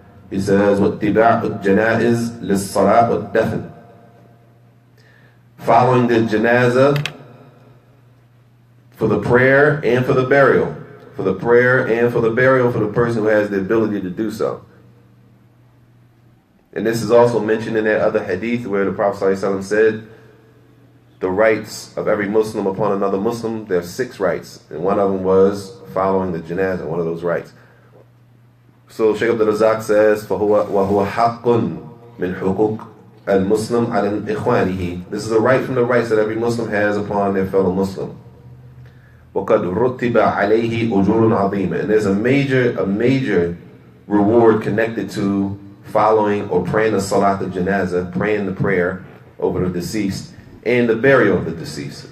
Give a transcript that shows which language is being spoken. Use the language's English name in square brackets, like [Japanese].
[English] He says, [Arabic] وَاتِّبَاعُ الْجَنَائِزِ لِلصَّلَاةِ وَالدَّفْنِ. [English] Following the janazah for the prayer and for the burial. For the prayer and for the burial for the person who has the ability to do so. And this is also mentioned in that other hadith where the Prophet ﷺ said, the rights of every Muslim upon another Muslim, there are 6 rights. And one of them was following the janazah, one of those rights. So Shaykh Abdul Razak says, [Arabic] وَهُوَ حَقٌّ مِنْ حُقُوقِ الْمُسْلِمِ عَلَى إِخْوَانِهِ. [English] This is a right from the rights that every Muslim has upon their fellow Muslim. [Arabic] وَقَدْ رُتِّبَ عَلَيْهِ أُجُورٌ عَظِيمًا. [English] And there's a major reward connected to following or praying the salat al-janazah, praying the prayer over the deceased, and the burial of the deceased.